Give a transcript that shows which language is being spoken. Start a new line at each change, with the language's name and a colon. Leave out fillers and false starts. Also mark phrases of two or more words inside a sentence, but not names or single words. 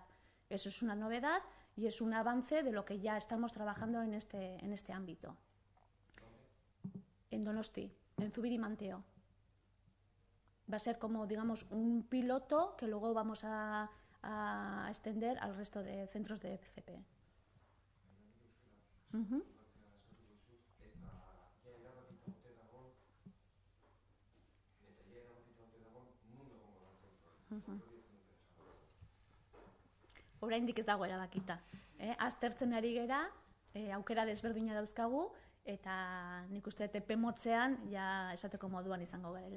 Spanish: Eso es una novedad y es un avance de lo que ya estamos trabajando en este ámbito. En Donosti, en Zubiri Manteo. Va a ser como, digamos, un piloto que luego vamos a extender al resto de centros de FP.
Basque: Oraindik ez dago erabakita. Aztertzen ari gera, aukera desberdina dauzkagu, eta nik uste epe motzean ja esateko moduan izango garela.